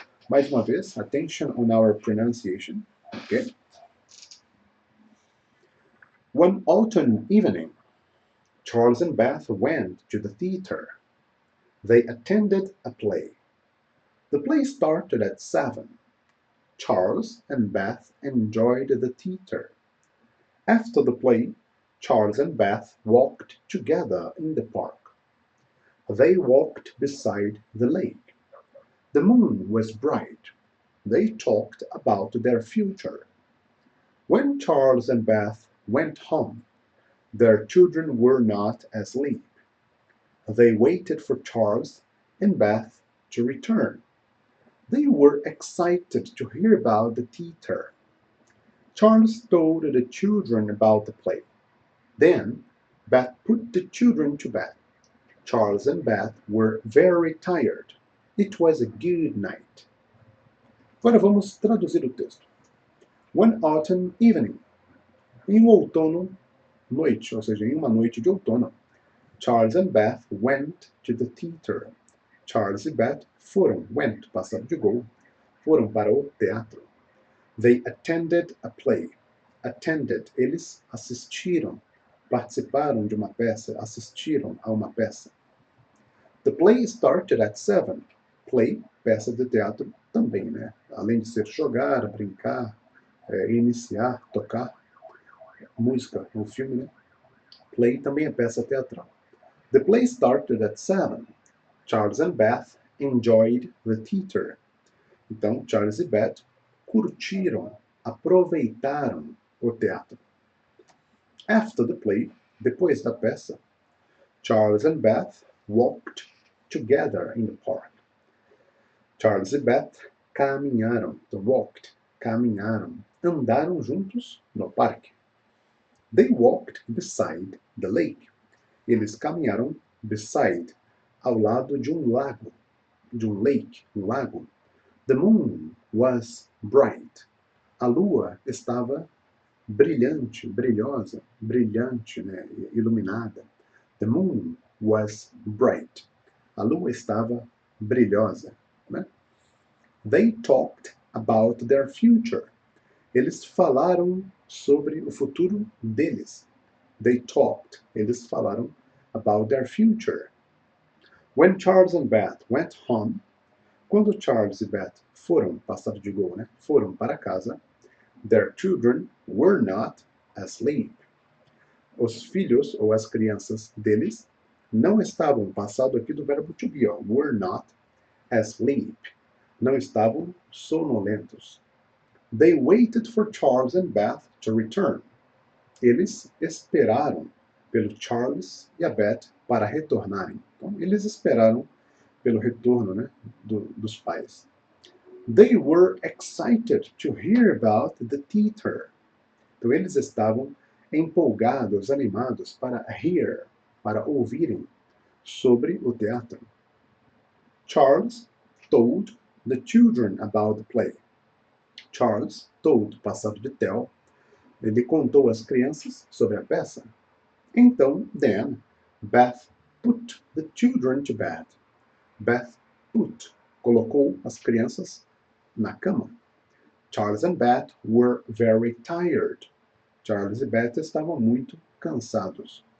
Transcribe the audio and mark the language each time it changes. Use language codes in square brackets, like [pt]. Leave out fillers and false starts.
[pt] Mais uma vez, [en] attention on our pronunciation. Okay? One autumn evening, Charles and Beth went to the theater. They attended a play. The play started at 7. Charles and Beth enjoyed the theater. After the play, Charles and Beth walked together in the park. They walked beside the lake. The moon was bright. They talked about their future. When Charles and Beth went home, their children were not asleep. They waited for Charles and Beth to return. They were excited to hear about the theater. Charles told the children about the play. Then Beth put the children to bed. Charles and Beth were very tired. It was a good night. [pt] Agora vamos traduzir o texto. [en] One autumn evening. [pt] Em outono, noite, ou seja, em uma noite de outono, [en] Charles and Beth went to the theater. [pt] Charles e Beth went, passado de gol, foram para o teatro. [en] They attended a play. Attended, [pt] eles assistiram. participaram de uma peça, assistiram a uma peça. [en] The play started at 7. [pt] Play, peça de teatro, também, né? Além de ser jogar, brincar, iniciar, tocar, música, o filme, né? Play também é peça teatral. [en] The play started at 7. Charles and Beth enjoyed the theater. [pt] Então, Charles e Beth curtiram, aproveitaram o teatro. [en] After the play, [pt] depois da peça, [en] Charles and Beth walked together in the park. [pt] Charles e Beth caminharam, walked, caminharam, andaram juntos no parque. [en] They walked beside the lake. [pt] Eles caminharam beside, ao lado de um lago, de um lake, um lago. [en] The moon was bright. [pt] A lua estava brilhante, brilhosa, brilhante, né, iluminada. [en] The moon was bright. [pt] A lua estava brilhosa, né? [en] They talked about their future. [pt] Eles falaram sobre o futuro deles. [en] They talked. [pt] Eles falaram [en] about their future. When Charles and Beth went home, [pt] quando Charles e Beth foram, passado de gol, né? Foram para casa, [en] their children were not asleep. [pt] Os filhos ou as crianças deles não estavam, passado aqui do verbo to be, ó, [en] were not asleep. [pt] Não estavam sonolentos. [en] They waited for Charles and Beth to return. [pt] Eles esperaram pelo Charles e a Beth para retornarem. Então, eles esperaram pelo retorno, né, dos pais. [en] They were excited to hear about the theater. [pt] Então, eles estavam empolgados, animados para hear, para ouvirem sobre o teatro. [en] Charles told the children about the play. Charles told, [pt] passado de tell, ele contou às crianças sobre a peça. [en] Então, then, Beth put the children to bed. [pt] Beth put, colocou as crianças na cama. [en] Charles and Beth were very tired. [pt] Charles e Beth estavam muito cansados.